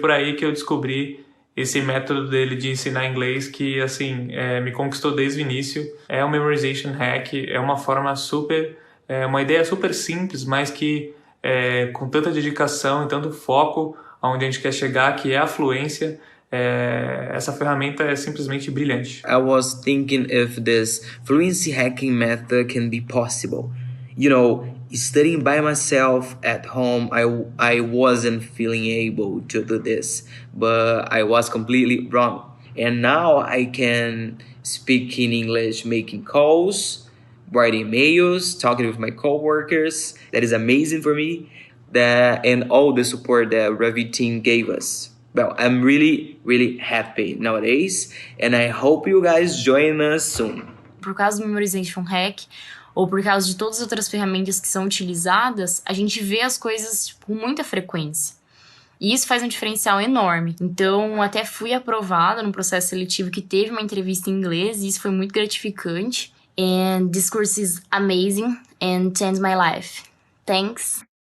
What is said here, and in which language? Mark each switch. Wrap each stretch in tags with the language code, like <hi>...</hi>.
<pt>Por aí que eu descobri esse método dele de ensinar inglês que, assim, me conquistou desde o início. É um memorization hack, é uma forma super, uma ideia super simples, mas que com tanta dedicação e tanto foco aonde a gente quer chegar, que é a fluência, essa ferramenta é simplesmente brilhante.</pt> <en>I was thinking if this fluency hacking method can be possible. You know, studying by myself at home, I wasn't feeling able to do this, but I was completely wrong. And now I can speak in English, making calls, writing emails, talking with my coworkers. That is amazing for me. And all the support that Ravi team gave us. Well, I'm really, really happy nowadays, and I hope you guys join us soon.</en> <pt>Por causa do Memorization Hack, ou por causa de todas as outras ferramentas que são utilizadas, a gente vê as coisas com muita frequência. E isso faz um diferencial enorme. Então, até fui aprovada num processo seletivo que teve uma entrevista em inglês, e isso foi muito gratificante.</pt> <en>And this course is amazing and changed my life. Thanks.</en>